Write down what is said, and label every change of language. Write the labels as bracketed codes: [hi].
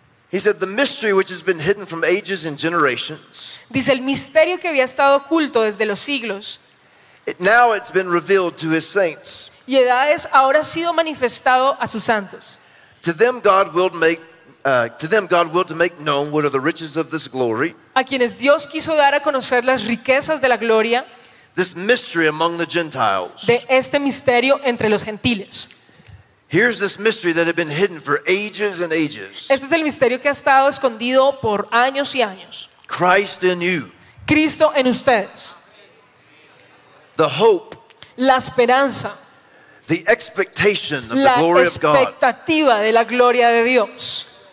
[en] He said the mystery which has been hidden from ages and generations. [es] Dice el misterio que había estado oculto desde los siglos. [en] Now it's been revealed to his saints. [es] Y edades ahora ha sido manifestado a sus santos. [en] To them God willed to make known what are the riches of this glory. [es] A quienes Dios quiso dar a conocer las riquezas de la gloria. [en] This mystery among the Gentiles. [es] De este misterio entre los gentiles. [en] Here's this mystery that had been hidden for ages and ages. [es] Este es el misterio que ha estado escondido por años y años. [en] Christ in you. [es] Cristo en ustedes. [en] The hope. [es] La esperanza. [en] The expectation of the glory of God. [es] La expectativa de la gloria de Dios.